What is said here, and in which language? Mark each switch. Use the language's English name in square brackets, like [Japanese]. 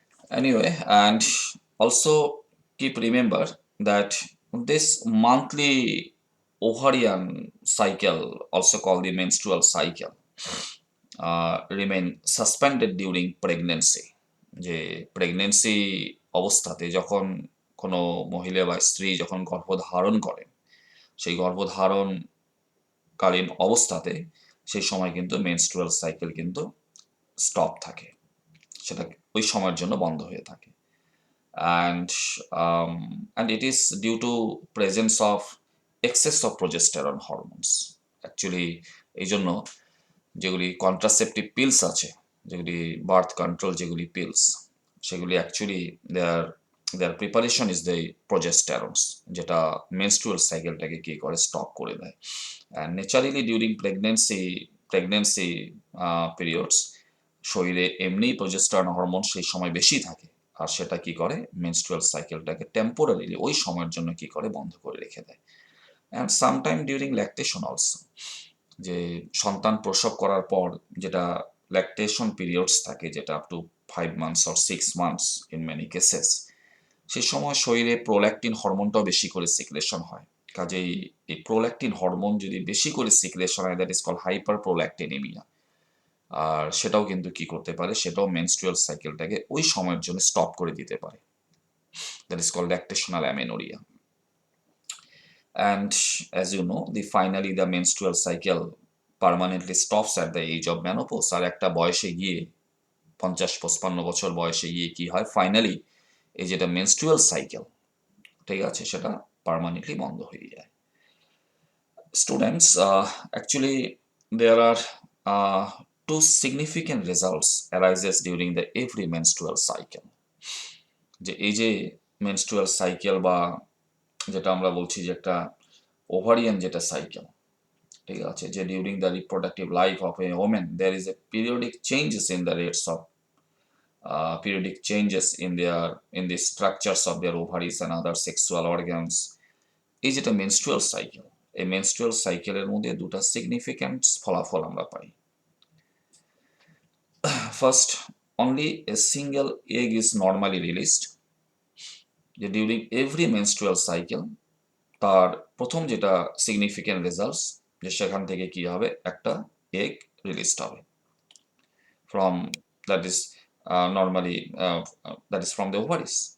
[English] Anyway, and also keep remember that this monthly ovarian cycle, also called the menstrual cycle, remain suspended during pregnancy. [Bangla] যে pregnancy অবস্থাতে যখন কোনো মহিলা বা স্ত্রী যখন গর্ভধারণ করেন, সেই গর্ভধারণকালীন অবস্থাতে সেই সময় কিন্তু মেনস্ট্রুয়াল সাইকেল কিন্তু স্টপ থাকে, সেটা ওই সময়ের জন্য বন্ধ হয়ে থাকে। [English] and and it is due to presence of excess of progesterone hormones. [Bangla] Actually, এই জন্য যেগুলি কন্ট্রাসেপটিভ পিলস আছে, যেগুলি বার্থ কন্ট্রোল যেগুলি পিলস, সেগুলি actually [English] their preparation is the progesterones, [Bangla] যেটা মেনস্ট্রুয়াল সাইকেলটাকে কি করে স্টপ করে দেয়। [English] and naturally during pregnancy periods [Bangla] শরীরে এমনিই প্রোজেস্টেরন হরমোন সেই সময় বেশি থাকে, আর সেটা কি করে মেনস্ট্রুয়াল সাইকেলটাকে টেম্পোরারিলি ওই সময়ের জন্য কি করে বন্ধ করে রেখে দেয়। [English] and sometime during lactation also, [Bangla] যে সন্তান প্রসব করার পর যেটা ল্যাকটেশন পিরিয়ডস থাকে, যেটা [English] up to 5 months or 6 months in many cases, [Bangla] সে সময় শরীরে প্রোল্যাকটিন হরমোনটাও বেশি করে সিক্রেশন হয়। কাজেই এই প্রোল্যাকটিন হরমোন যদি বেশি করে সিক্রেশন হয়, [English] That is call hyperprolactinemia. [Bangla] আর সেটাও কিন্তু কি করতে পারে, সেটাও মেনস্ট্রুয়াল সাইকেলটাকে ওই সময়ের জন্য স্টপ করে দিতে পারে, [English] That is call lactational amenorrhoea. And as you know, the menstrual cycle permanently stops at the age of menopause. [Bangla] আর একটা বয়সে গিয়ে 50-55 বছর বয়সে গিয়ে কি হয়, ফাইনালি এই যেটা মেনস্ট্রুয়াল সাইকেল, ঠিক আছে, সেটা পার্মানেন্টলি বন্ধ হয়ে যায়। [English] Students, actually there are two significant results arises during the every menstrual cycle. [Bangla] যে এই যে মেনস্ট্রুয়াল সাইকেল বা যেটা আমরা বলছি যে একটা ওভারিয়ান যেটা সাইকেল, ঠিক আছে, যে [English] During the reproductive life of a women there is a periodic changes in the rates of periodic changes in the structures of their ovaries and other sexual organs. [Bangla] এই যেটা মেনস্ট্রুয়াল সাইকেল, এই menstrual সাইকেলের মধ্যে দুটা significant ফলাফল আমরা পাই। [English] First, only a single egg is normally released. [Bangla] যে [English] during every menstrual cycle [Bangla] তার প্রথম যেটা সিগনিফিক্যান্ট রেজাল্টস, যে সেখান থেকে কি হবে, একটা এগ রিলিজড হবে from, [English] That is normally that is from the ovaries.